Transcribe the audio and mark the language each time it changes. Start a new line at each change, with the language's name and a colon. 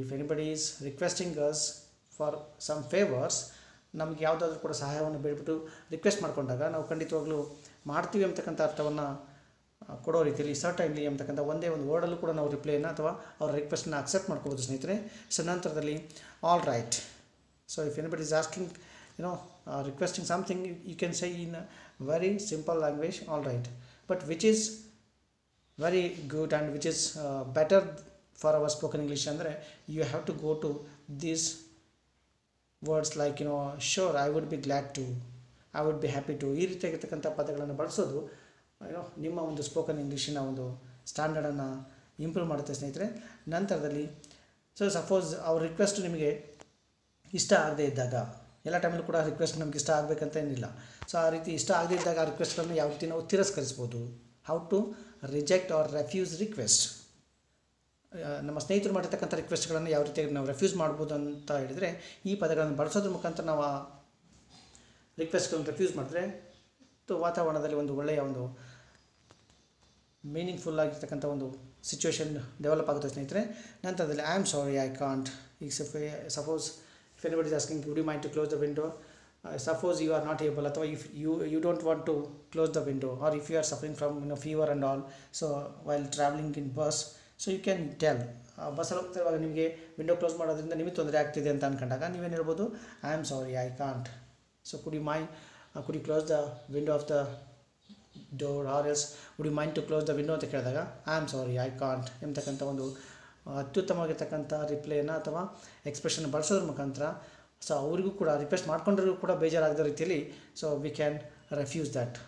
English: if anybody is requesting us for some favours,
Kannada: ನಮಗೆ ಯಾವುದಾದ್ರೂ ಕೂಡ ಸಹಾಯವನ್ನು ಬೇಡ್ಬಿಟ್ಟು ರಿಕ್ವೆಸ್ಟ್ ಮಾಡಿಕೊಂಡಾಗ ನಾವು ಖಂಡಿತವಾಗ್ಲೂ ಮಾಡ್ತೀವಿ ಅಂತಕ್ಕಂಥ ಅರ್ಥವನ್ನು ಕೊಡೋ ರೀತಿಯಲ್ಲಿ ಸರ್ಟೈನ್ಲಿ ಅಂತಕ್ಕಂಥ ಒಂದೇ ಒಂದು ವರ್ಡಲ್ಲೂ ಕೂಡ ನಾವು ರಿಪ್ಲೈನ ಅಥವಾ ಅವರ ರಿಕ್ವೆಸ್ಟನ್ನ ಅಕ್ಸೆಪ್ಟ್ ಮಾಡ್ಕೋಬೋದು ಸ್ನೇಹಿತರೆ.
English: So ನಂತರದಲ್ಲಿ all right. So if anybody is asking requesting something, you can say in a very simple language, all right, but which is very good and which is better for our spoken English andre you have to go to these words like sure, I would be glad to, I would be happy to.
Kannada: ಈ ರೀತಿಯಾಗಿರ್ತಕ್ಕಂಥ ಪದಗಳನ್ನು ಬಳಸೋದು ನಿಮ್ಮ ಒಂದು spoken ಇಂಗ್ಲೀಷಿನ ಒಂದು ಸ್ಟ್ಯಾಂಡರ್ಡನ್ನು improve ಮಾಡುತ್ತೆ ಸ್ನೇಹಿತರೆ. ನಂತರದಲ್ಲಿ ಸೊ ಸಪೋಸ್ ಅವ್ರ ರಿಕ್ವೆಸ್ಟ್ ನಿಮಗೆ ಇಷ್ಟ ಆಗದೇ ಇದ್ದಾಗ, ಎಲ್ಲ ಟೈಮಲ್ಲೂ ಕೂಡ ರಿಕ್ವೆಸ್ಟ್ ನಮ್ಗೆ ಇಷ್ಟ ಆಗಬೇಕಂತ ಏನಿಲ್ಲ. ಸೊ ಆ ರೀತಿ ಇಷ್ಟ ಆಗದೇ ಇದ್ದಾಗ ಆ ರಿಕ್ವೆಸ್ಟ್ಗಳನ್ನು ಯಾವ ರೀತಿ ನಾವು ತಿರಸ್ಕರಿಸ್ಬೋದು,
English: How to reject or refuse request.
Kannada: ನಮ್ಮ ಸ್ನೇಹಿತರು ಮಾಡಿರ್ತಕ್ಕಂಥ ರಿಕ್ವೆಸ್ಟ್ಗಳನ್ನು ಯಾವ ರೀತಿಯಾಗಿ ನಾವು ರೆಫ್ಯೂಸ್ ಮಾಡ್ಬೋದು ಅಂತ ಹೇಳಿದರೆ, ಈ ಪದಗಳನ್ನು ಬಳಸೋದ್ರ ಮುಖಾಂತರ ನಾವು ಆ ರಿಕ್ವೆಸ್ಟ್ಗಳನ್ನು ರೆಫ್ಯೂಸ್ ಮಾಡಿದ್ರೆ ವಾತಾವರಣದಲ್ಲಿ ಒಂದು ಒಳ್ಳೆಯ ಒಂದು ಮೀನಿಂಗ್ಫುಲ್ ಆಗಿರ್ತಕ್ಕಂಥ ಒಂದು ಸಿಚುವೇಶನ್ ಡೆವಲಪ್ ಆಗುತ್ತೆ ಸ್ನೇಹಿತರೆ.
English: ನಂತರದಲ್ಲಿ I am sorry, I can't. ಈಗ suppose if anybody is asking would you mind to close the window, suppose you are not able, ಅಥವಾ if you don't want to close the window, or if you are suffering from fever and all, so while traveling in bus, so you can tell
Kannada: ಬಸ್ಸಲ್ಲಿ ಹೋಗ್ತಿರುವಾಗ ನಿಮಗೆ window close ಮಾಡೋದ್ರಿಂದ ನಿಮಗೆ ತೊಂದರೆ ಆಗ್ತಿದೆ ಅಂತ ಅಂದ್ಕೊಂಡಾಗ ನೀವೇನು ಹೇಳ್ಬೋದು,
English: I am sorry, I can't. So could you close the window of the door, or else would you mind to close the window
Kannada: ಅಂತ ಕೇಳಿದಾಗ
English: I am sorry, I can't
Kannada: ಎಂಬತಕ್ಕಂಥ ಒಂದು ಅತ್ಯುತ್ತಮವಾಗಿರ್ತಕ್ಕಂಥ ರಿಪ್ಲೈನ ಅಥವಾ ಎಕ್ಸ್ಪ್ರೆಷನ್ ಬಳಸೋದ್ರ ಮುಖಾಂತರ ಸೊ ಅವರಿಗೂ ಕೂಡ ರಿಕ್ವೆಸ್ಟ್ ಮಾಡ್ಕೊಂಡ್ರಿಗೂ ಕೂಡ ಬೇಜಾರಾಗದ ರೀತಿಯಲ್ಲಿ
English: So we can refuse that.